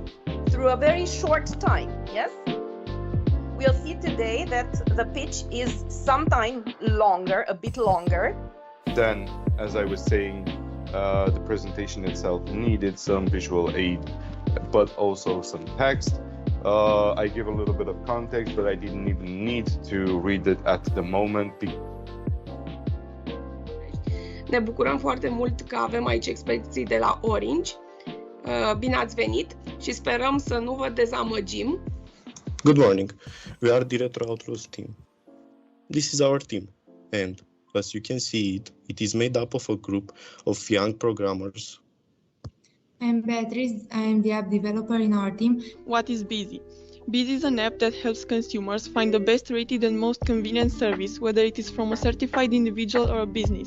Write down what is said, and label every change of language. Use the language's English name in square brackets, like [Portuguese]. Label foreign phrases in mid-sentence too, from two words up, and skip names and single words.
[English] Through a very short time, yes? We'll see today that the pitch is sometimes longer, a bit longer. Then, as I was saying, the presentation itself needed some visual aid, but also some text. I give a little bit of context, but I didn't even need to read it at the moment. [Romanian] Ne bucurăm foarte mult că avem aici experții de la Orange. Bine ați venit și sperăm să nu vă dezamăgim. [English] Good morning. We are the Reactoor team. This is our team, and as you can see it is made up of a group of young programmers. I'm Beatrice. I am the app developer in our team. What is Busy? Busy is an app that helps consumers find the best rated and most convenient service, whether it is from a certified individual or a business.